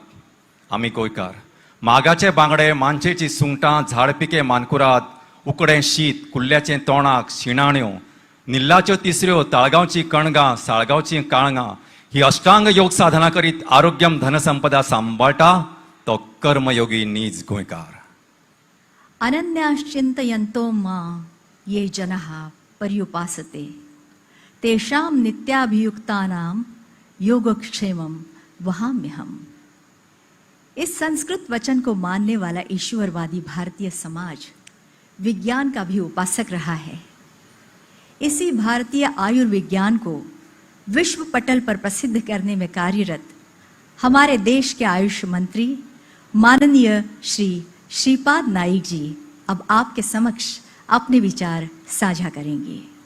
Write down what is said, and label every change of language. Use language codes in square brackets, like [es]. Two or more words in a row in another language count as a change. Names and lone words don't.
[kok] आमी गोंयकार मागाचे बांगडे, मांचेची सुंगटां, झाडपिके मानकुराद, उकडें शीत, कुल्ल्याचें तोणाक, शिणाण्यो, निल्लाच्यो तिसऱ्यो, ताळगांवची कणगां, साळगांवची काळंगां ही अष्टांग योग साधना करीत [sa] आरोग्यम धनसंपदा [kok] सांबाळटा तो कर्मयोगी नीज गोंयकार. [sa] अनन्याश्चिन्तयन्तो मां ये जनाः पर्युपासते तेषां नित्याभियुक्तानां योगक्षेमं वहाम्यहम्. [hi] इस संस्कृत वचन को मानने वाला ईश्वरवादी भारतीय समाज विज्ञान का भी उपासक रहा है. इसी भारतीय आयुर्विज्ञान को विश्व पटल पर प्रसिद्ध करने में कार्यरत हमारे देश के आयुष मंत्री माननीय श्री श्रीपाद नाइक जी अब आपके समक्ष अपने विचार साझा करेंगे.